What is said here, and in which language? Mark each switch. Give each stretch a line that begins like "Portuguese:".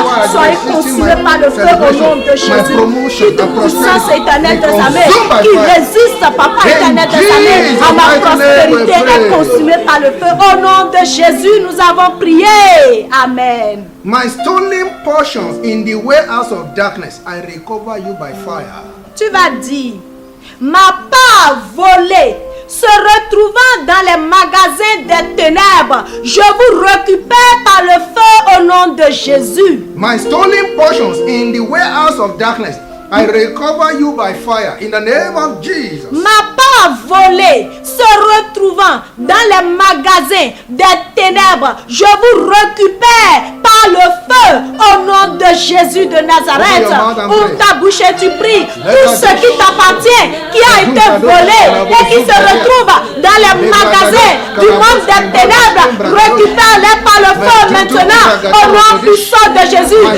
French: Soyez consumés par le feu au nom de Jésus. Toute puissance éternelle des armées qui résiste, Papa éternel des armées, à ma prospérité est consumée par le feu. Au nom de Jésus, nous avons prié. Amen.
English: My stolen portions in the warehouse of darkness, I recover you by fire.
French: Tu vas dire, ma part volée se retrouvant dans les magasins des ténèbres, je vous récupère par le feu au nom de Jésus.
English: My stolen portions in the warehouse of darkness, I recover you by fire in the name of Jesus.
French: Ma part volée se retrouvant dans les magasins des ténèbres, je vous récupère par le feu au nom de Jésus de Nazareth. Ouvre ta bouche et tu pries. Tout ce qui t'appartient, qui a été volé et qui se retrouve dans les magasins du monde des ténèbres, récupère-les par le feu maintenant au nom puissant de Jésus.